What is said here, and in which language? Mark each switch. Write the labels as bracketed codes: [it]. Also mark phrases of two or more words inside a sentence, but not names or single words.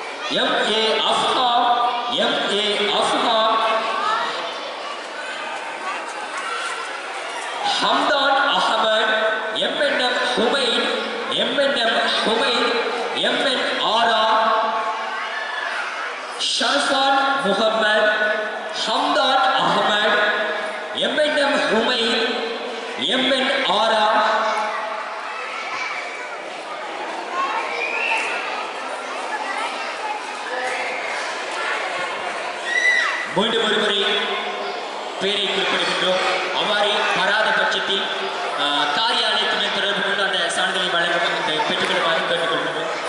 [ta] M.A. Afham, M.A. Afham, Hamdan Ahmed, M.N.M. Humaid, M.N.M. Humaid, M.N. Ara, Sharfan Muhammad, Hamdan Ahmed, M.N.M. Humaid, M.N. Ara, மீண்டும் ஒருமுறை பெயரை குறிப்பிடுகின்றோம். அவ்வாறு வராத பட்சத்தில் காரியாலயத்துடன் தொடர்பு கொண்டு அந்த சான்றிதழை வழங்க பெற்றுக்கொள்ளுமாறு கேட்டுக்கொள்கின்றோம்.